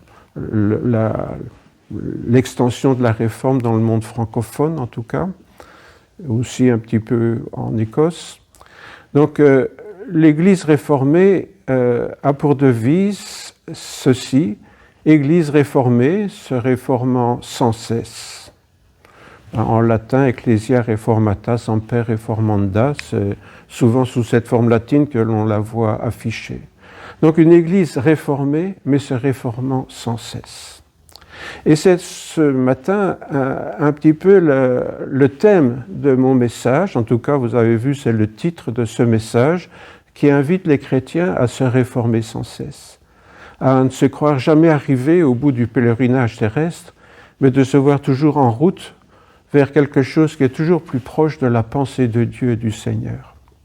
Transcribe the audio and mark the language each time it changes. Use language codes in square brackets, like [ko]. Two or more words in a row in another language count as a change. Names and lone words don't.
[fr] l'extension de la réforme dans le monde francophone, en tout cas, aussi un petit peu en Écosse. Donc l'Église réformée a pour devise ceci: Église réformée, se réformant sans cesse. En latin, [la] Ecclesia reformata semper reformanda, [fr] c'est souvent sous cette forme latine que l'on la voit affichée. Donc une Église réformée, mais se réformant sans cesse. Et c'est ce matin un petit peu le thème de mon message, en tout cas vous avez vu, c'est le titre de ce message, qui invite les chrétiens à se réformer sans cesse, à ne se croire jamais arrivé au bout du pèlerinage terrestre, mais de se voir toujours en route vers quelque chose qui est toujours plus proche de la pensée de Dieu et du Seigneur.